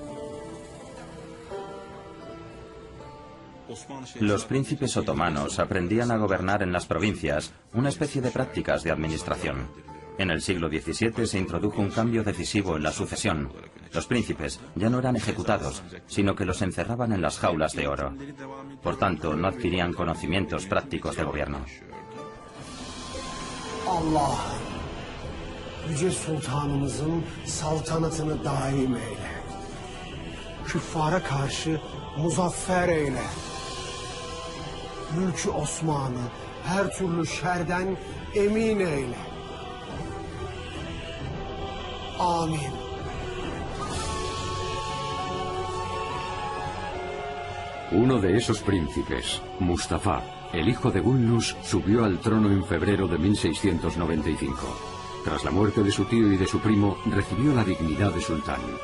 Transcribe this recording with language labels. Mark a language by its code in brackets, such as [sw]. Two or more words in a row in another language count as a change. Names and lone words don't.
[es] Los príncipes otomanos aprendían a gobernar en las provincias, una especie de prácticas de administración. En el siglo XVII se introdujo un cambio decisivo en la sucesión. Los príncipes ya no eran ejecutados, sino que los encerraban en las jaulas de oro. Por tanto, no adquirían conocimientos prácticos de gobierno. [tr] Allah, yüce sultanımızın saltanatını daim eyle. Küffara karşı muzaffer eyle. Mülkü Osman'ı her türlü şerden emin eyle. Amin. [es] Uno de esos príncipes, Mustafa, el hijo de Gulnus, subió al trono en febrero de 1695. Tras la muerte de su tío y de su primo, recibió la dignidad de sultán.